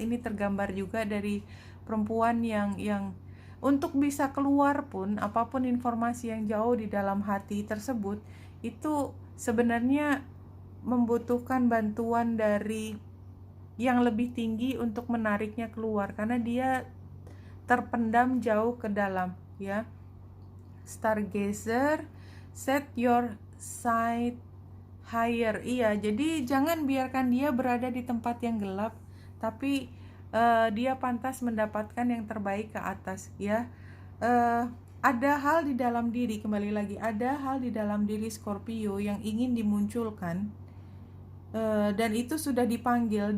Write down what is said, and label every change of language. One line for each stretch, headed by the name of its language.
Indonesian: Ini tergambar juga dari perempuan yang untuk bisa keluar pun, apapun informasi yang jauh di dalam hati tersebut, itu sebenarnya membutuhkan bantuan dari yang lebih tinggi untuk menariknya keluar, karena dia terpendam jauh ke dalam, ya.
English: Stargazer, set your sight higher.
Indonesian: Iya, jadi jangan biarkan dia berada di tempat yang gelap, tapi dia pantas mendapatkan yang terbaik ke atas, ya. Ada hal di dalam diri, kembali lagi, ada hal di dalam diri Scorpio yang ingin dimunculkan, dan itu sudah dipanggil.